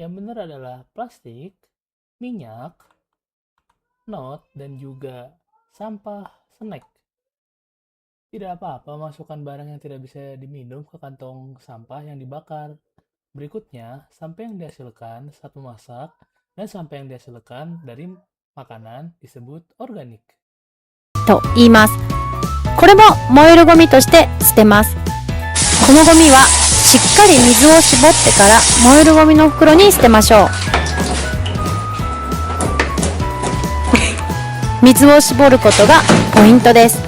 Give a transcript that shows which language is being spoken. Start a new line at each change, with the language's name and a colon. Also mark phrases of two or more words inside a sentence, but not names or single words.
Indonesian: Yang benar adalah plastik, minyak, not, dan juga sampah snack. Tidak apa-apa masukkan barang yang tidak bisa diminum ke kantong sampah yang dibakar. Berikutnya, sampah yang dihasilkan saat memasak dan sampah yang dihasilkan dari makanan disebut organik.
Japanese: と言います。これも燃えるゴミとして捨てます。このゴミはしっかり水を絞ってから燃えるゴミの袋に捨てましょう。水を絞ることがポイントです。